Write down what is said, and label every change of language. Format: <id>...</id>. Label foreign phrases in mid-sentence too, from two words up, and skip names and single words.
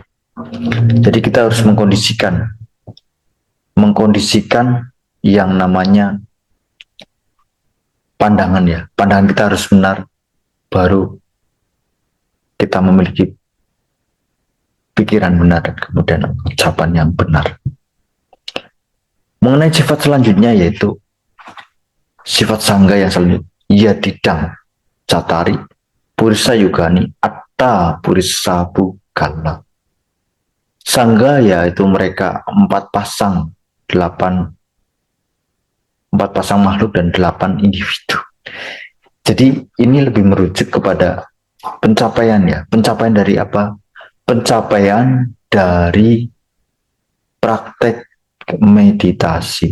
<id>Jadi kita harus mengkondisikan yang namanya pandangan ya. Pandangan kita harus benar, baru kita memiliki pikiran benar dan kemudian ucapan yang benar. Mengenai sifat selanjutnya yaitu sifat sangga yang selanjutnya,</id> <pi>yadidang catari purisa yugani atta purisa bugala.</pi> <id>Sangga yaitu mereka 4 pasang 4 pasang makhluk dan 8 individu. Jadi ini lebih merujuk kepada pencapaian ya. Pencapaian dari apa? Pencapaian dari praktek meditasi.</id>